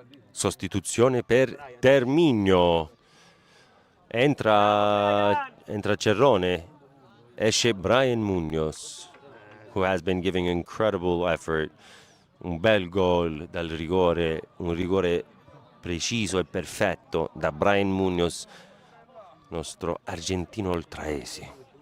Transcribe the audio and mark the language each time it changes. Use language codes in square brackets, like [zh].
[it] Sostituzione per Terminio. Entra Girone. Esce [en] Brian Munoz, who has been giving incredible effort. [it] Un bel gol dal rigore, un rigore preciso e perfetto da Brian Munoz, nostro argentino oltraese.